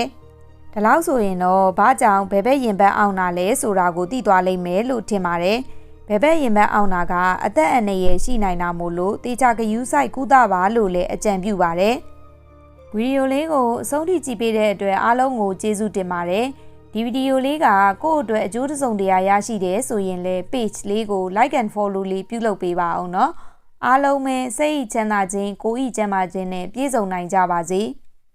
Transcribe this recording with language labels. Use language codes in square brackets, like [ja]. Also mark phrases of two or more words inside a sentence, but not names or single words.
[my] ။ဒါလို့ဆိုရင်တော့ဘာကြောင့်ဘယ်ဘက်ရင်ဘတ်အောင်တာလဲဆိုတာကိုသိသွားလိမ့်မယ်လို့ထင်ပါတယ်။ဘယ်ဘက်ရင်ဘတ်အောင်တာကအသက်အန္တရာယ်ရှိနိုင်တာမို့လို့တေချာဂယူးဆိုင်ကုသပါလို့လည်းအကြံပြုပါတယ်။ဗီဒီယိုလေးကိုအဆုံးထိကြည့်ပေးတဲ့အတွက်အားလုံးကိုကျေးဇူးတင်ပါတယ်။ဒီဗီဒီယိုလေးကကိုယ့်အတွက်အကျိုးတစ်စုံတရာရရှိတယ်ဆိုရင်လည်း page လေးကို [en] like and follow [my] လေးပြုလုပ်ပေးပါအောင်နော်အားလုံးပဲစိတ်ချမ်းသာခြင်းကိုယ်ဤချမ်းသာခြင်းနဲ့ပြည့်စုံနိုင်ကြပါစေ။